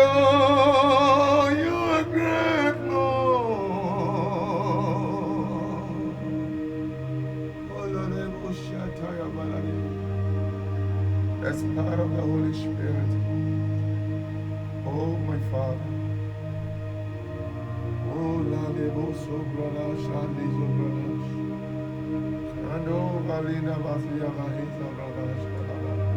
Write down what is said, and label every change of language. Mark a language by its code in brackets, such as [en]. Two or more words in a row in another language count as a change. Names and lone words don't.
[en] You are great, Lord. That's part of the Holy Spirit. Oh, my Father. Oh, la debo sobrada, shandi sobrada. Shando valina vasia vahisa brada shkada.